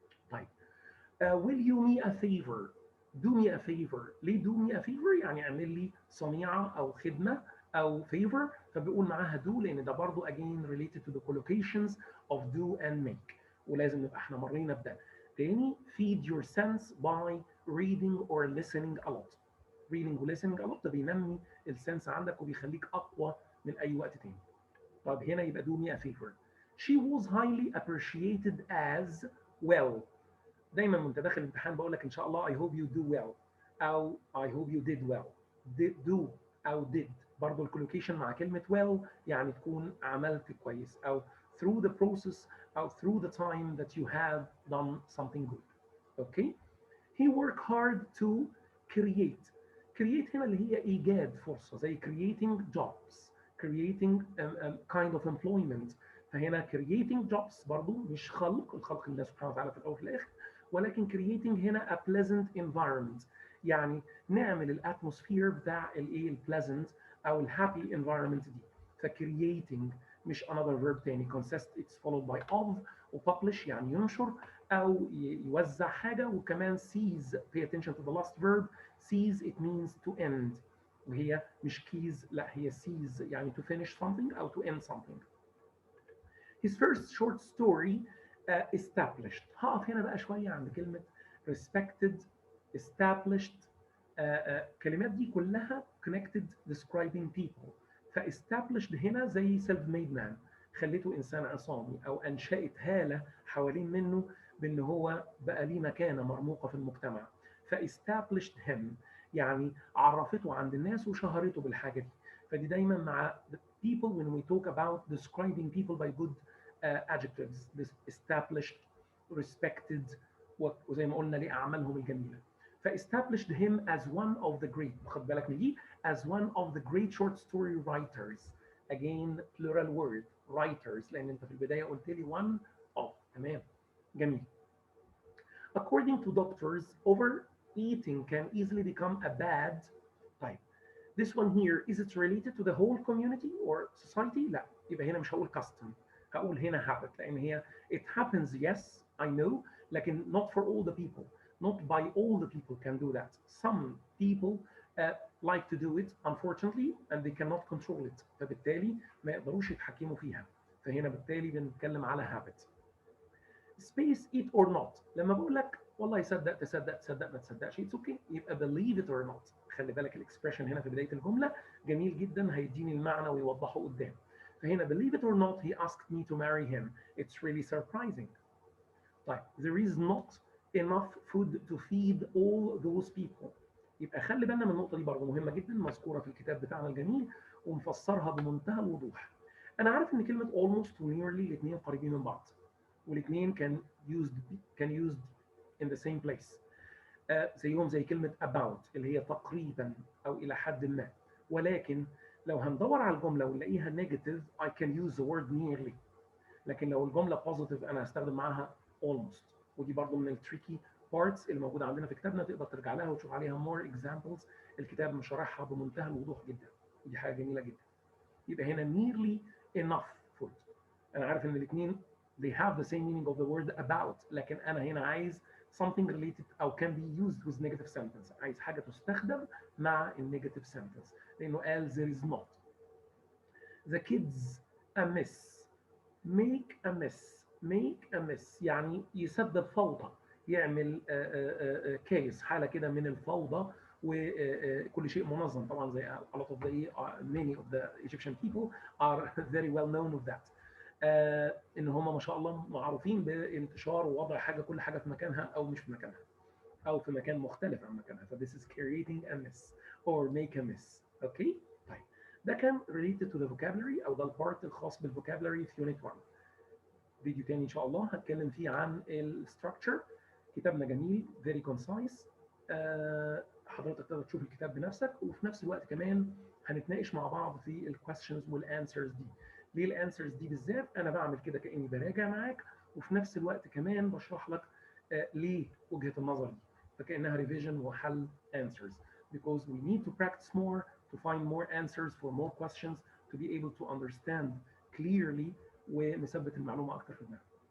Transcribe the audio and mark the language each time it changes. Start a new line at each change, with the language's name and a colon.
English: طيب will you me a favor. do me a favor.
Arabic: ليه
English: do me a favor؟
Arabic: يعني اعمل لي صنيعه او خدمه او favor. فبيقول معاها
English: do لان ده برضو again related to the collocations of do and make،
Arabic: ولازم نبقى احنا مرينا بده.
English: تاني feed your sense by reading or listening a lot.
Arabic: reading و listening a lot ده بينمي السنس عندك وبيخليك اقوى من اي وقت تاني.
English: طب هنا يبقى do me a favor. She was highly appreciated as well.
Arabic: دايما وانت داخل الامتحان بقول لك ان شاء الله
English: I hope you do well او I hope you did well.
Arabic: do او did برضه الكولوكيشن مع كلمه well يعني تكون عملت كويس او
English: through the process or through the time that you have done something good. Okay. He work hard to create. create هنا
Arabic: اللي هي ايجاد فرصه
English: زي creating jobs, creating kind of employment.
Arabic: فهنا creating jobs برضو مش خلق، الخلق لله سبحانه وتعالى في الاول وفي الاخر، ولكن creating هنا
English: a pleasant environment،
Arabic: يعني نعمل الاتموسفير بتاع الايه البليزنت او الهابي environment دي.
English: فcreating مش another verb تاني. consist it's followed by of، وpublish
Arabic: يعني ينشر او يوزع حاجه،
English: وكمان seize pay attention to the last verb. seize it means to end،
Arabic: وهي مش keys، لا هي
English: seize يعني to finish something او to end something. His first short story established.
Arabic: هقف هنا بقى شويه عند كلمه respected established. الكلمات دي كلها connected describing people. فestablished هنا زي self made man، خليته انسان عصامي او انشأت هاله حوالين منه بان هو بقى ليه مكانه مرموقه في المجتمع. فestablished him يعني عرفته عند الناس وشهرته بالحاجه دي.
English: فدي دايما مع the people when we talk about describing people by good adjectives. This established, respected،
Arabic: وزي ما قلنا ليه اعمالهم الجميله.
English: فestablished him as one of the great،
Arabic: خد بالك من دي،
English: as one of the great short story writers. again plural word writers،
Arabic: لان انت في البدايه قلت لي
English: one of.
Arabic: تمام جميل.
English: According to doctors, overeating can easily become a bad type. This one here, is it related to the whole community or society?
Arabic: لا، يبقى هنا مش هقول
English: custom، هقول هنا habit، لان هي it happens yes I know، لكن not for all the people. Not by all the people can do that. Some people like to do it unfortunately and they cannot control it.
Arabic: فبالتالي ما يقدروش يتحكموا فيها. فهنا بالتالي بنتكلم على habit.
English: Space it or not.
Arabic: لما بقول لك والله صدق تصدق تصدق ما تصدقش it's okay، يبقى
English: believe it or not.
Arabic: خلي بالك الاكسبريشن هنا في بدايه الجمله جميل جدا، هيديني المعنى ويوضحه قدام. فهنا
English: believe it or not he asked me to marry him. It's really surprising.
Arabic: طيب
English: there is not enough food to feed all those people.
Arabic: يبقى خلي بالنا من النقطه دي برضه مهمه جدا، مذكوره في الكتاب بتاعنا الجميل ومفسرها بمنتهى الوضوح. انا عارف ان كلمه almost و nearly الاثنين قريبين من بعض، والاثنين used in the same place. زيهم زي كلمه about اللي هي تقريبا او الى حد ما. ولكن لو هندور على الجمله ونلاقيها negative I can use the word nearly. لكن لو الجمله positive انا هستخدم معاها almost. ودي برضو من التريكي بارتس اللي موجوده عندنا في كتابنا، تقدر ترجع لها وتشوف عليها
English: more examples.
Arabic: الكتاب مشرحها بمنتهى الوضوح جدا، ودي حاجه جميله جدا. يبقى هنا
English: nearly enough food.
Arabic: انا عارف ان الاثنين
English: they have the same meaning of the word about، لكن انا هنا عايز something related او can be used with negative sentence.
Arabic: عايز حاجه تستخدم مع النيجاتيف sentence، لانه قال
English: there is not. The kids a mess. make a mess.
Arabic: make a mess يعني يسبب فوضى، يعمل كيس، حاله كده من الفوضى، وكل شيء منظم طبعا زي
English: a lot of the many of the Egyptian people are very well known of that.
Arabic: ان هم ما شاء الله معروفين بانتشار ووضع حاجه كل حاجه في مكانها او مش في مكانها او في مكان مختلف عن مكانها. ف
English: this is creating a mess or make a mess.
Arabic: اوكي طيب ده كان
English: related to the vocabulary
Arabic: او ده البارت الخاص بالفوكابلري في يونت 1. فيديو تاني ان شاء الله هتكلم فيه عن الستراكشر. كتابنا جميل
English: very concise.
Arabic: حضرتك تقدر تشوف الكتاب بنفسك، وفي نفس الوقت كمان هنتناقش مع بعض في الكويستشنز والانسرز دي. ليه الانسرز دي بالذات؟ انا بعمل كده كاني براجع معاك، وفي نفس الوقت كمان بشرح لك ليه وجهه النظر دي، فكانها ريفيجن وحل
English: answers because we need to practice more to find more answers for more questions to be able to understand clearly
Arabic: ونثبت المعلومه اكتر في دماغنا.